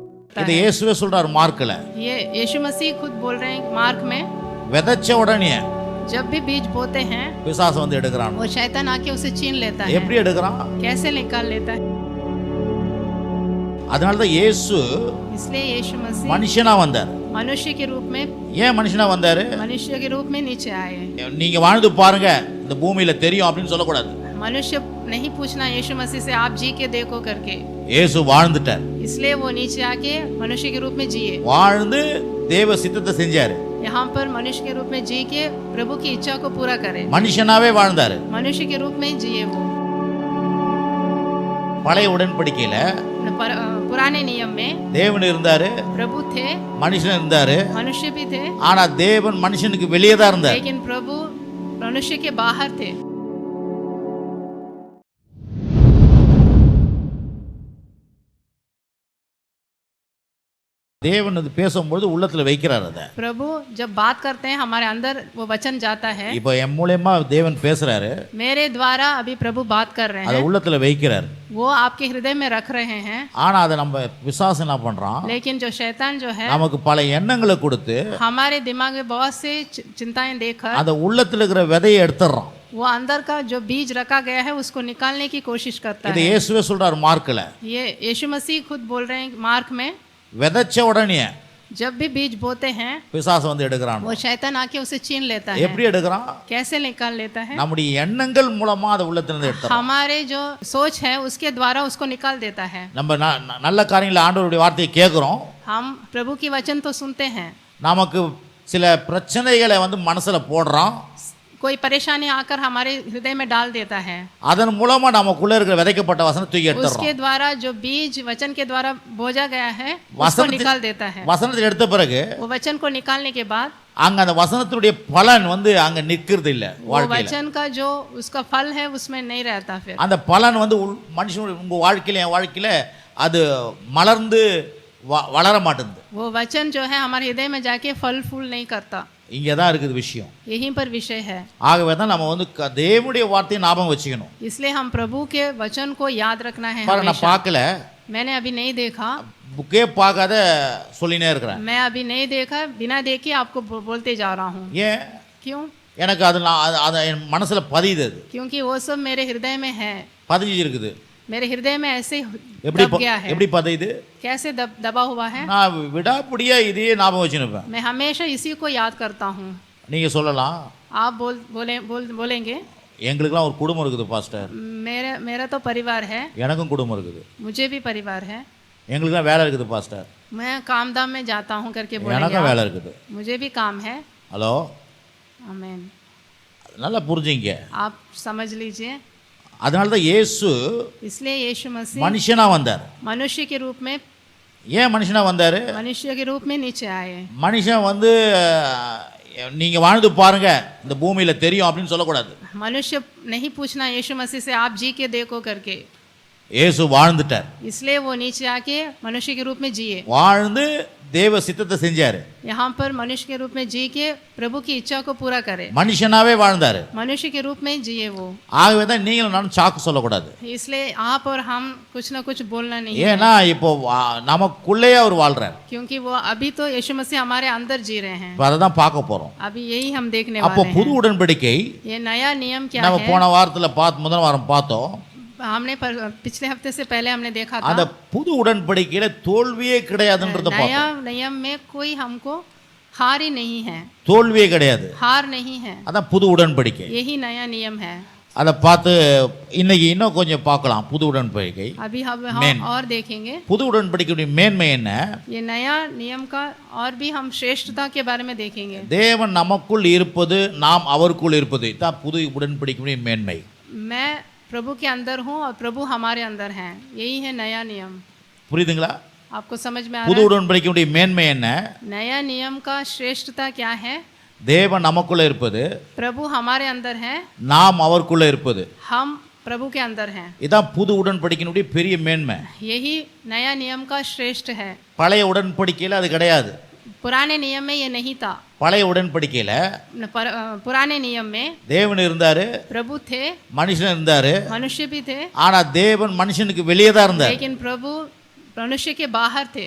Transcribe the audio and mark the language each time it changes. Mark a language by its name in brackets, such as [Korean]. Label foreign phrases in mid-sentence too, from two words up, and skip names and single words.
[Tamil] இது இயேசுவே சொல்றார் மார்க்ல. [Hindi] ये यीशु मसीह खुद बोल रहे हैं मार्क में, [Tamil] விதைச்ச உடனே [Hindi] जब भी बीज बोते हैं [Tamil] பிசாசு வந்து எடுக்கறான். [Hindi] वो शैतान आके उसे छीन लेता है। [Tamil] எப்படி எடுக்கறான்? [Hindi] कैसे निकाल लेता है? [Tamil] அதனால தான் இயேசு [Hindi] इसलिए यीशु मसीह [Tamil] மனுஷனா வந்தார். [Hindi] मनुष्य के रूप में, [Tamil] ஏன் மனுஷனா வந்தாரு? [Hindi] मनुष्य के रूप में नीचे आए। [Tamil] நீங்க வாழ்ந்து பாருங்க, இந்த பூமியில தெரியும் அப்படின்னு சொல்லக்கூடாது. [Hindi] मनुष्य नहीं पूछना यीशु मसीह से आप जी के देखो करके। [Tamil] இயேசு வாழ்ந்துட்டார். [Hindi] इसलिए वो नीचे आके मनुष्य के रूप में जिए। [Tamil] வாழ்ந்து தேவ சித்தத்தை செஞ்சாரு. [Hindi] यहाँ पर मनुष्य के रूप में जी के प्रभु की इच्छा को पूरा करे। [Tamil] மனுஷனாவே வாழ்ந்தாரு. [Hindi] मनुष्य के रूप में जिए वो। [Tamil] பழைய உடன்படிக்கையில [Hindi] पुराने नियम में [Tamil] தேவன் இருந்தாரு, [Hindi] प्रभु थे, [Tamil] மனுஷன் இருந்தாரு. [Hindi] मनुष्य भी थे, [Tamil] ஆனா தேவன் மனுஷனுக்கு வெளியே தான் இருந்தார். [Hindi] लेकिन प्रभु मनुष्य के बाहर थे। [Tamil] தேவன் அது பேசும்போது உள்ளத்துல வைக்கிறார். அத [Hindi] प्रभु जब बात करते हैं हमारे अंदर वो वचन जाता है। [Tamil] இப்போ என் மூலமா தேவன் பேசுறாரு, [Hindi] मेरे द्वारा अभी प्रभु बात कर रहे [Tamil] அத [Hindi] हैं, [Tamil] உள்ளத்துல வைக்கிறார். [Hindi] वो आपके हृदय में रख रहे हैं। [Tamil] ஆனா அதை நம்ம பிசாசு என்ன பண்றான்? [Hindi] लेकिन जो शैतान जो है [Tamil] நமக்கு பல எண்ணங்களை கொடுத்து [Hindi] हमारे दिमाग में बहुत से चिंताएं देकर [Tamil] அந்த உள்ளத்துல இருக்கிற விதையை எடுத்துறான். [Hindi] वो अंदर का जो बीज रखा गया है उसको निकालने की कोशिश करता [Tamil] இது [Hindi] है। [Tamil] இயேசுவே சொல்றார் மார்க்ல. [Hindi] ये यीशु मसीह खुद बोल रहे हैं मार्क में, [Tamil] விதைச்ச உடனே [Hindi] जब भी बीज बोते हैं [Tamil] பிசாசு வந்து எடுக்கிறான். [Hindi] वो शैतान आके उसे छीन लेता है। [Tamil] எப்படி எடுக்கிறான்? [Hindi] कैसे निकाल लेता है? [Tamil] நம்முடைய எண்ணங்கள் மூலமா அதை உள்ளத்துல இருந்து எடுத்துறான். [Hindi] हमारे जो सोच है उसके द्वारा उसको निकाल देता है। [Tamil] நம்ம நல்ல காரியங்களை ஆண்டவருடைய வார்த்தையை கேட்கிறோம். [Hindi] हम प्रभु की वचन तो सुनते हैं, [Tamil] நமக்கு சில பிரச்சனைகளை வந்து மனசுல போடுறான். [Hindi] कोई परेशानी आकर हमारे हृदय में डाल देता है, [Tamil] அதன் மூலமா நமக்குள்ள இருக்கிற விதைக்கப்பட்ட வசனம் தூக்கி [Hindi] उसके [Tamil] எடுத்துறோம். [Hindi] द्वारा जो बीज वचन के द्वारा बोझा गया है उसको निकाल देता है। [Tamil] வசனத்தை எடுத்த பிறகு [Hindi] वो वचन को निकालने के बाद [Tamil] அங்க அந்த வசனத்துடைய பலன் வந்து அங்க நிக்கிறது இல்ல [Hindi] वो [Tamil] வாழ்க்கையில. [Hindi] वचन का जो उसका फल है उसमें नहीं रहता। फिर [Tamil] அந்த பலன் வந்து மனுஷனுடைய உங்க வாழ்க்கையில என் வாழ்க்கையில அது மலர்ந்து வளர மாட்டேங்குது. [Hindi] वो वचन जो है हमारे हृदय में जाके फल फूल नहीं करता। [Tamil] இங்கே தான் இருக்குது விஷயம். [Hindi] यहीं पर विषय है। [Tamil] ஆகவே தான் நம்ம வந்து தேவனுடைய வார்த்தையை ஞாபகம் வச்சுக்கணும். [Hindi] इसलिए हम प्रभु के वचन को याद रखना है। [Tamil] பாருங்க, நான் பார்க்கல, [Hindi] मैंने अभी नहीं देखा, [Tamil] புக்கே பார்க்காத சொல்லினே இருக்கிறேன். [Hindi] मैं अभी नहीं देखा, बिना देखे आपको बोलते जा रहा हूँ। [Tamil] ஏன்? [Hindi] क्यों? [Tamil] எனக்கு அது என் மனசுல பதியுது. அது [Hindi] क्योंकि वो सब मेरे हृदय में है, [Tamil] பதிஞ்சு இருக்குது. [Hindi] मेरे हृदय में ऐसे [Tamil] எப்படி [Hindi] दब गया है। [Tamil] எப்படி பதியுது? [Hindi] कैसे दबा हुआ है? [Tamil] நான் விடாப்பிடியா இதையே ஞாபகம் வச்சுருப்பேன். [Hindi] मैं हमेशा इसी को याद करता हूँ। [Tamil] நீங்க சொல்லலாம், [Hindi] आप बोलेंगे [Tamil] எங்களுக்கெல்லாம் ஒரு குடும்பம் இருக்குது பாஸ்டர். [Hindi] मेरा तो परिवार है, [Tamil] எனக்கும் குடும்பம் இருக்குது. [Hindi] मुझे भी परिवार है। [Tamil] எங்களுக்கெல்லாம் வேலை இருக்குது பாஸ்டர். [Hindi] मैं काम दाम में जाता हूँ करके बोलेंगे [Tamil] எனக்கும் [Hindi] आप। [Tamil] வேலை இருக்குது. [Hindi] मुझे भी काम है। [Tamil] ஹலோ, [Hindi] आमीन। [Tamil] நல்லா புரிஞ்சுங்க. [Hindi] आप समझ लीजिए। [Tamil] அதனால தான் இயேசு [Hindi] इसलिए यीशु मसीह [Tamil] மனுஷனா வந்தார். [Hindi] मनुष्य के रूप में, [Tamil] ஏன் மனுஷனா வந்தாரு? [Hindi] मनुष्य के रूप में नीचे आए। [Tamil] மனுஷன் வந்து நீங்க வாழ்ந்து பாருங்க, இந்த பூமியில தெரியும் அப்படின்னு சொல்லக்கூடாது. [Hindi] मनुष्य नहीं पूछना यीशु मसीह से आप जी के देखो करके। [Tamil] இயேசு வாழ்ந்துட்டார். [Hindi] इसलिए वो नीचे आके मनुष्य के रूप में जिए। [Tamil] வாழ்ந்து தேவ சித்தத்தை செஞ்சாரு. [Hindi] यहाँ पर मनुष्य के रूप में जी के प्रभु की इच्छा को पूरा करे। [Tamil] மனுஷனாவே வாழ்ந்தாரு. [Hindi] मनुष्य के रूप में जिए वो। [Tamil] ஆகவே தான் நீங்களும் நானும் சாக்கு சொல்லக்கூடாது. [Hindi] इसलिए आप और हम कुछ ना कुछ बोलना नहीं है। [Tamil] ஏன்னா இப்போ நமக்குள்ளேயே அவர் வாழ்றார். [Hindi] क्योंकि वो अभी तो यीशु मसीह हमारे अंदर जी रहे हैं। [Tamil] அதை தான் பார்க்க போறோம். [Hindi] अभी यही हम देखने [Tamil] அப்போ [Hindi] वाले [Tamil] புது [Hindi] हैं। [Tamil] உடன்படிக்கை [Hindi] ये नया नियम क्या [Tamil] நம்ம [Hindi] है? [Tamil] போன வாரத்துல முதல் வாரம் பார்த்தோம். [Hindi] हमने पिछले हफ्ते से पहले हमने देखा [Tamil] அந்த [Hindi] था, [Tamil] புது உடன்படிக்கையில தோல்வியே கிடையாதுன்றத [Hindi] नया [Tamil] பார்த்தோம். [Hindi] नियम में कोई हमको हार ही नहीं है, [Tamil] தோல்வியே கிடையாது. [Hindi] हार नहीं है। [Tamil] அதான் புது உடன்படிக்கை. [Hindi] यही नया नियम है। [Tamil] அதை பார்த்து இன்னைக்கு இன்னும் கொஞ்சம் பார்க்கலாம். புது உடன்படிக்கை, [Hindi] अभी हम और देखेंगे [Tamil] புது உடன்படிக்கையுடைய மேன்மை என்ன. [Hindi] ये नया नियम का और भी हम श्रेष्ठता के बारे में देखेंगे। [Tamil] தேவன் நமக்குள் இருப்பது, நாம் அவருக்குள் இருப்பது, இதான் புது உடன்படிக்கையுடைய மேன்மை. [Hindi] मैं प्रभु के अंदर हूँ और प्रभु हमारे अंदर हैं, यही है नया नियम। [Tamil] புரியுதுங்களா? [Hindi] आपको समझ में आ [Tamil] புது [Hindi] रहा है? [Tamil] உடன்படிக்கையுடைய மேன்மை என்ன? [Hindi] नया नियम का श्रेष्ठता क्या है? [Tamil] தேவன் நமக்குள்ள இருப்பது, [Hindi] प्रभु हमारे अंदर है, [Tamil] நாம் அவருக்குள்ள இருப்பது, [Hindi] हम प्रभु के अंदर हैं। [Tamil] இதான் புது உடன்படிக்கையினுடைய பெரிய மேன்மை. [Hindi] यही नया नियम का श्रेष्ठ है। [Tamil] பழைய உடன்படிக்கையில அது கிடையாது. [Hindi] पुराने नियम में ये नहीं था। [Tamil] பழைய உடன்படிக்கையில [Hindi] पुराने नियम में [Tamil] தேவன் இருந்தாரு, [Hindi] प्रभु थे, [Tamil] மனுஷன் இருந்தாரு. [Hindi] मनुष्य भी थे, [Tamil] ஆனா தேவன் மனுஷனுக்கு வெளியே தான் இருந்தார். [Hindi] लेकिन प्रभु मनुष्य के बाहर थे।